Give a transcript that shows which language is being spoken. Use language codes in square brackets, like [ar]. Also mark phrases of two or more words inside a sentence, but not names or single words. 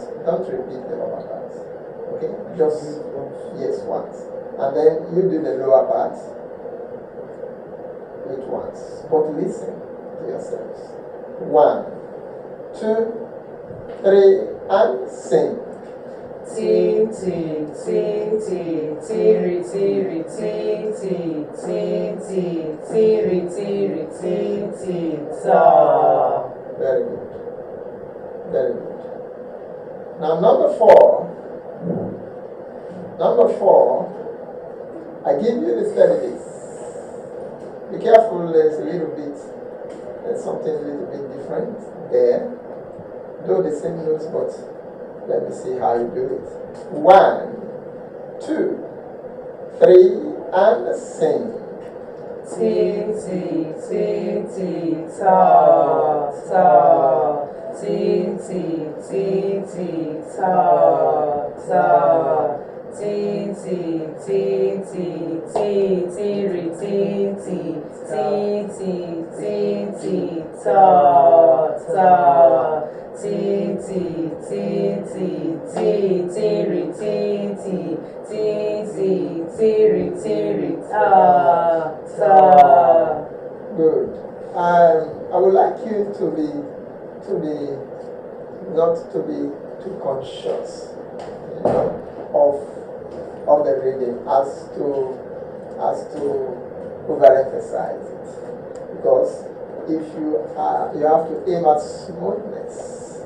[en] Don't repeat the upper part. Okay, just yes once, and then you do the lower part each once. But listen to yourselves. 1, 2, 3, and sing. Ti ti ti ti tiri tiri ti ti ti ti tiri tiri ti ti ta. Very good. Very good. Now number 4. Number 4. I give you the melodies. Be careful. There's something a little bit different there. Do the same notes, but let me see how you do it. 1, 2, 3, and sing. Ti ti ti ti ta ta. Ti ti ti ti ta ta. Ti ti ti ti ti ti ri ti ti ti ti ti ti ta ta. Ti ti ti ti ti ti ri ti ti ti ti ti ri ta ta. Good. I would like you to be not to be too conscious, of the reading as to overemphasize it, because if you have to aim at smoothness.